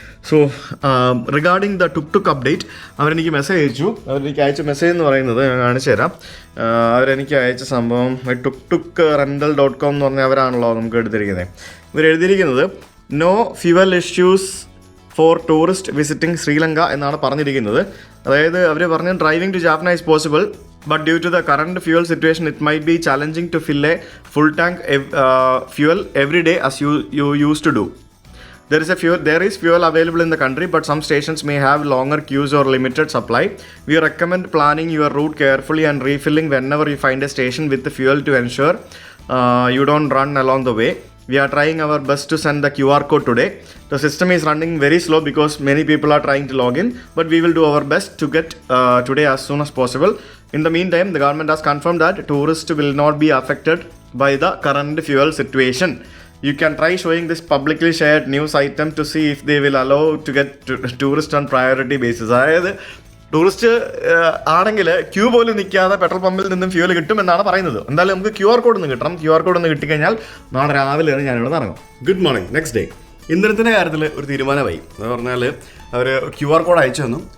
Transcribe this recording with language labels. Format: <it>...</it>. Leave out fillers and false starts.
<en>so regarding the ടുക് update,</en> <ml>അവരെനിക്ക് message അയച്ചു. അവരെനിക്ക് അയച്ച മെസ്സേജ് എന്ന് പറയുന്നത് ഞാൻ കാണിച്ചു തരാം. അവരെനിക്ക് അയച്ച സംഭവം tukrental.com എന്ന് പറഞ്ഞാൽ അവരാണല്ലോ നമുക്ക് എടുത്തിരിക്കുന്നത്. ഇവരെഴുതിയിരിക്കുന്നത്</ml> <en>no fuel issues for tourist visiting Sri Lanka</en> <ml>എന്നാണ് പറഞ്ഞിരിക്കുന്നത്. അതായത് അവർ പറഞ്ഞ</ml> <en>Driving to Jaffna is possible, but due to the current fuel situation it might be challenging to fill a full tank fuel every day as you used to do. There is fuel available in the country, but some stations may have longer queues or limited supply. We recommend planning your route carefully and refilling whenever you find a station with the fuel to ensure you don't run along the way. We are trying our best to send the QR code today. The system is running very slow because many people are trying to log in, but we will do our best to get today as soon as possible. In the meantime, the government has confirmed that tourists will not be affected by the current fuel situation. You can try showing this publicly shared news item to see if they will allow to get tourists on priority basis.</en> <ml>അതായത് tourist ആണെങ്കിൽ Q പോലും നിൽക്കാതെ petrol പമ്പിൽ നിന്നും fuel കിട്ടുമെന്നാണ് പറയുന്നത്. എന്തായാലും നമുക്ക് QR കോഡ് ഒന്ന് കിട്ടണം. QR കോഡ് ഒന്ന് കിട്ടിക്കഴിഞ്ഞാൽ നാളെ രാവിലെ ഞാനിവിടെ ഇറങ്ങും.</ml> <en>Good morning.</en> <ml>നെക്സ്റ്റ് ഡേ ഇന്ധനത്തിൻ്റെ കാര്യത്തിൽ ഒരു തീരുമാനമായി. എന്ന് പറഞ്ഞാൽ അവർ QR കോഡ് അയച്ചു തന്നു.</ml>